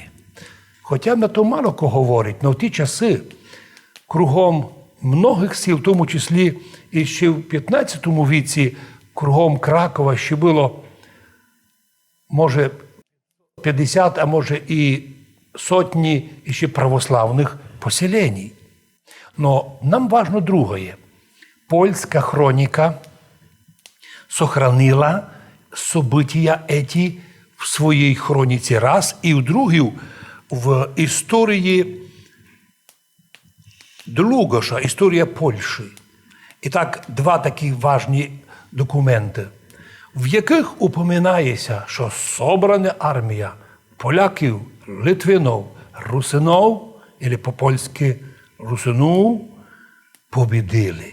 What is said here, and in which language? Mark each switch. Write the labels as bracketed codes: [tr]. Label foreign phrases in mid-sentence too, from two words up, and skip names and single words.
[uk] Хоча на то мало кого говорить, але в ті часи кругом многих сіл, в тому числі і ще в 15 віці, кругом Кракова ще було, може, 50, а може і сотні ще православних поселень. [ru] Но нам важно другое. [uk] Польська хроніка [ru] сохранила события эти [uk] в своїй хроніці раз, і в другій в історії Длугоша, історія Польщі. І так, два такі важні документи, в яких упоминається, що собрана армія поляків, литвинів, русинів, або по-польськи русинів, побідили.